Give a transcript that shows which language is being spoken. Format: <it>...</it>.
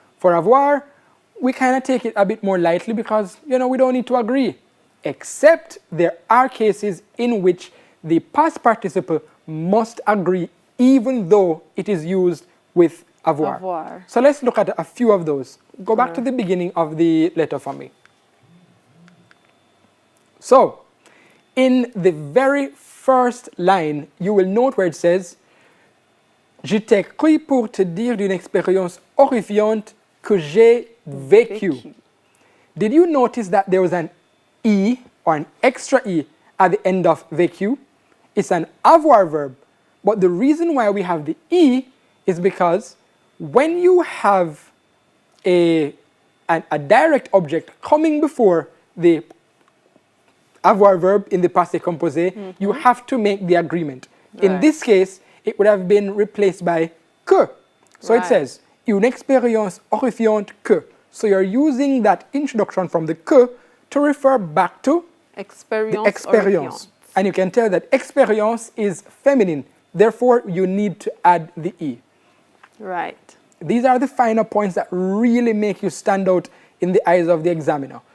<en>For avoir, we kind of take it a bit more lightly because, we don't need to agree. Except there are cases in which the past participle must agree even though it is used with avoir. Avoir. So let's look at a few of those. Go back to the beginning of the letter for me. So, in the very first line, you will note where it says,</en> <fr>Je t'écris pour te dire d'une expérience horrifiante que j'ai vécue.</fr> <en>Did you notice that there was an E or an extra E at the end of vécu? It's an avoir verb. But the reason why we have the E is because when you have a direct object coming before the avoir verb in the passé composé, you have to make the agreement. In Right. this case, it would have been replaced by que. So it Right.</en> <fr>says, une expérience horrifiante que.</fr> <en>So you're using that introduction from the que to refer back to the Experience. experience. And you can tell that experience is feminine. Therefore, you need to add the E. Right. These are the finer points that really make you stand out in the eyes of the examiner.</en>